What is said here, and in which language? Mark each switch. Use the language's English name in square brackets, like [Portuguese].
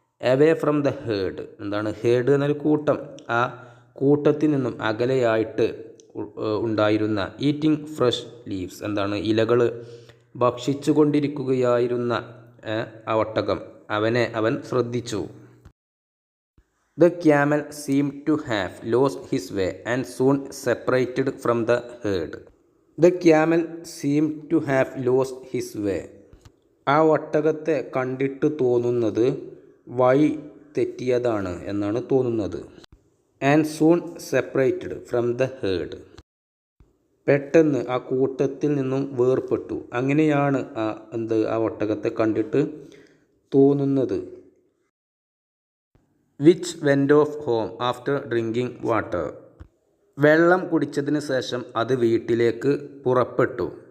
[English] away from the herd [Malayalam] എന്താണ് heard എന്നൊരു കൂട്ടം, ആ കൂട്ടത്തിൽ നിന്നും അകലെയായിട്ട് ഉണ്ടായിരുന്ന [English] eating fresh leaves [Malayalam] എന്താണ് ഇലകൾ ഭക്ഷിച്ചു കൊണ്ടിരിക്കുകയായിരുന്ന ആ ഒട്ടകം അവൻ ശ്രദ്ധിച്ചു. [English] The camel seemed to have lost his way and soon separated from the herd. The camel seemed to have lost his way. [Malayalam] ആ ഒട്ടകത്തെ കണ്ടിട്ട് തോന്നുന്നത് വഴി തെറ്റിയതാണ് എന്നാണ് തോന്നുന്നത്. [English] And soon separated from the herd. [Malayalam] പെട്ടെന്ന് ആ കൂട്ടത്തിൽ നിന്നും വേർപെട്ടു. അങ്ങനെയാണ് ആ ഒട്ടകത്തെ കണ്ടിട്ട് തോന്നുന്നത്. [English] which went off home after drinking water [Malayalam] വെള്ളം കുടിച്ചതിന് ശേഷം അത് വീട്ടിലേക്ക് പുറപ്പെട്ടു.